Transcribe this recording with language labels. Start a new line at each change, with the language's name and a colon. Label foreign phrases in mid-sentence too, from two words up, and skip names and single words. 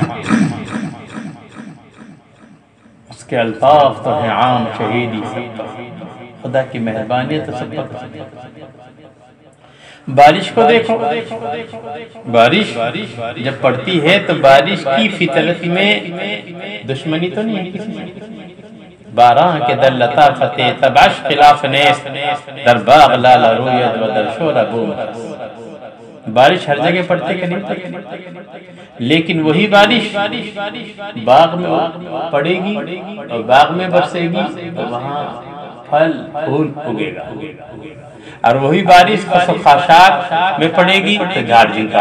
Urdu: اس کے الطاف تو ہیں عام، شہیدی سب پر. خدا کی مہربانی تو سب پر. بارش کو دیکھو، بارش جب پڑتی ہے تو بارش کی فطرت میں دشمنی تو نہیں ہے کسی سے.
Persian: باراں کے در لطافت تبعش خلاف نیست، در باغ لال روید و در شور بوم.
Urdu: بارش ہر جگہ پڑتی کہ نہیں پڑتی، لیکن وہی بارش باغ میں پڑے گی اور باغ میں برسے گی تو وہاں پھل پھول اگے گا. اور وہی بارش خاشاک میں پڑے گی تو جھاڑ جھنکار.